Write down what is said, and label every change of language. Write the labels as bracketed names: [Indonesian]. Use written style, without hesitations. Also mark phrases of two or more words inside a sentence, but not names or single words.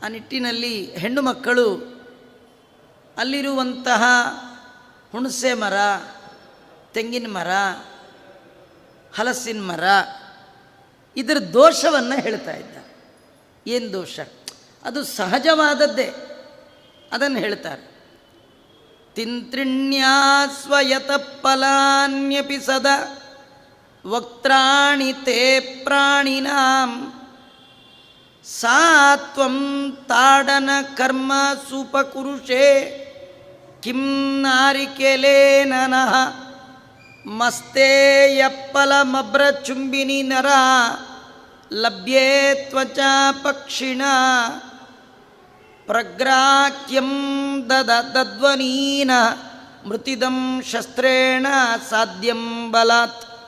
[Kannada] ಆ ನಿಟ್ಟಿನಲ್ಲಿ ಹೆಣ್ಣು ಮಕ್ಕಳು ಅಲ್ಲಿರುವಂತಹ ಹುಣಸೆ ಮರ, ತೆಂಗಿನ ಮರ, ಹಲಸಿನ ಮರ ಇದರ ದೋಷವನ್ನು ಹೇಳ್ತಾ ಇದ್ದ. ಏನು ದೋಷ? ಅದು ಸಹಜವಾದದ್ದೇ, ಅದನ್ನು ಹೇಳ್ತಾರೆ. [Sanskrit] ತಿಂತ್ರಿಣ್ಯಾಸ್ವಯತ ಫಲಾನ್ಯಪಿ ಸದಾ ವಕ್ತ್ರಾಣಿ ತೇ ಪ್ರಾಣಿನಾಂ ಸಾತ್ವಂ ತಾಡನ ಕರ್ಮ ಸುಪಕುರುಷೇ ಕಿಂ ನಾರಿಕೆಲೇನ ನಃ ಮಸ್ತೆ ಯಪ್ಪಲಮಬ್ರಚುಂಬಿನಿ ನರ ಲಭ್ಯೇ ತ್ವಚ ಪಕ್ಷಿಣ ಪ್ರಗ್ರಾಕ್ಯಂ ದದ್ವನೀನ ಮೃತಿದಂ ಶಸ್ತ್ರೇಣ ಸಾಧ್ಯಂ ಬಲಾತ್.